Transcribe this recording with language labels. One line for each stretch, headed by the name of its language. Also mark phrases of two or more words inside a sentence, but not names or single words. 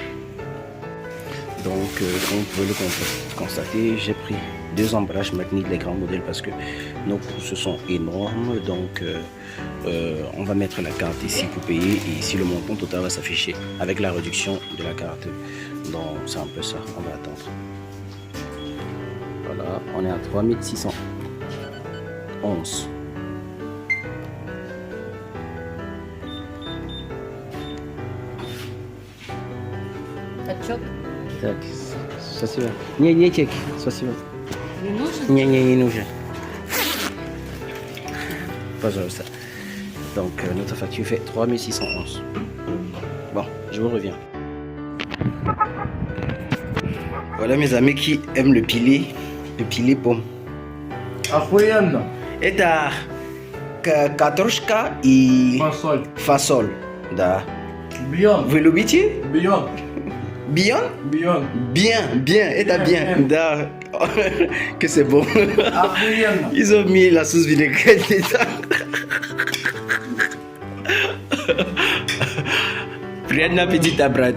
French: Donc comme vous pouvez le constater, j'ai pris 2 emballages Magni, les grands modèles, parce que nos coûts se sont énormes. Donc on va mettre la carte ici pour payer, et ici le montant total va s'afficher avec la réduction de la carte. Donc c'est un peu ça, on va attendre. Voilà, on est à 3611.
Russian: Так, спасибо. Не чек, спасибо. Не нужен? Не нужен. Пожалуйста.
French: Donc notre facture fait 3611. Bon, je vous reviens. Voilà mes amis qui aiment le pilé pomme.
Russian: Охуенно. Это картошка и Фасоль. фасоль. Да.
French: Bien.
Russian: Вы любите?
French: Bien. Bien? Bien. Bien. Это bien. Да. Que c'est bon.
Russian: Охуенно.
French: Ils ont mis la sauce vinaigrette dedans. Bon appétit à Brad.